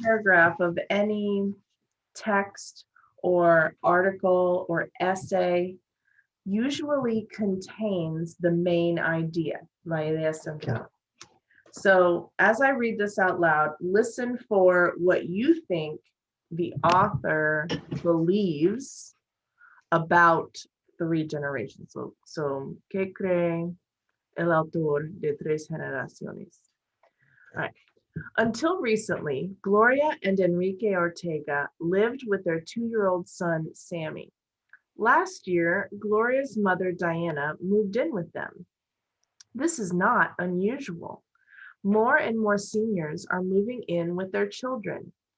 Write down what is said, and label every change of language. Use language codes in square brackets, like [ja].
[en] paragraph of any text or article or essay usually contains the main idea, [es] la idea central. [en] So as I read this out loud, listen for what you think the author believes about three generations. [es] So ¿qué cree el autor de tres generaciones? [en] All right. Until recently, Gloria and Enrique Ortega lived with their 2-year-old son, Sammy. Last year, Gloria's mother, Diana, moved in with them. This is not unusual. More and more seniors are moving in with their children.